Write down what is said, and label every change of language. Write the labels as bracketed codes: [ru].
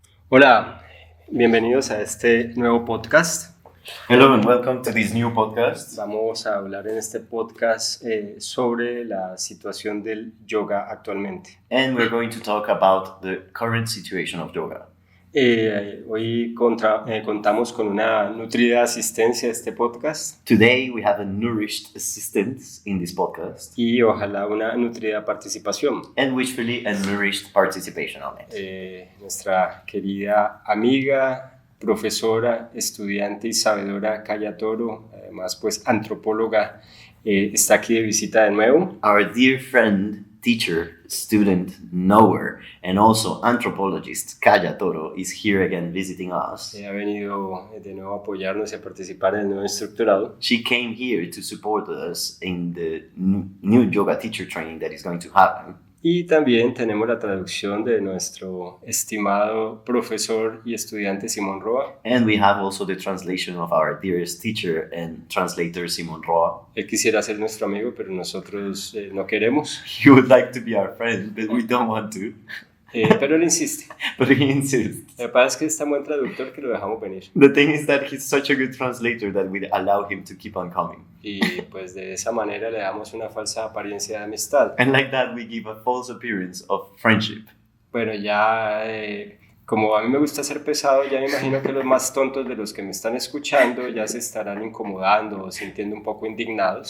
[es] Hola, bienvenidos a este nuevo podcast. [en] Hello and welcome to this new podcast. [es] Vamos a hablar en este podcast sobre la situación del yoga actualmente. [en] And we're going to talk about the current situation of yoga. [es] Hoy contamos con una nutrida asistencia a este podcast. [en] Today we have a nourished assistance in this podcast. [es] Y ojalá una nutrida participación. [en] And wishfully a nourished participation on it. [es] Nuestra querida amiga, profesora, estudiante y sabedora Kaya Toro, además pues antropóloga, está aquí de visita de nuevo. [en] Our dear friend, teacher, student, knower, and also anthropologist Kaya Toro is here again visiting us. [es] Ha venido de nuevo a apoyarnos y a participar en el nuevo instructorado. [en] She came here to support us in the new yoga teacher training that is going to happen. [es] Y también tenemos la traducción de nuestro estimado profesor y estudiante Simón Roa. [en] And we have also the translation of our dearest teacher and translator Simón Roa. [es] Él quisiera ser nuestro amigo, pero nosotros no queremos. [en] He would like to be our friend, but we don't want to. [es] Pero él insiste. [en] But he insists. [es] Lo que pasa es que es tan buen traductor que lo dejamos venir. [en] The thing is that he's such a good translator that we allow him to keep on coming. [es] Y pues de esa manera le damos una falsa apariencia de amistad. [en] And like that we give a false appearance of friendship. [es] Bueno, ya como a mí me gusta ser pesado, ya me imagino que los más tontos de los que me están escuchando ya se estarán incomodando o sintiendo un poco indignados.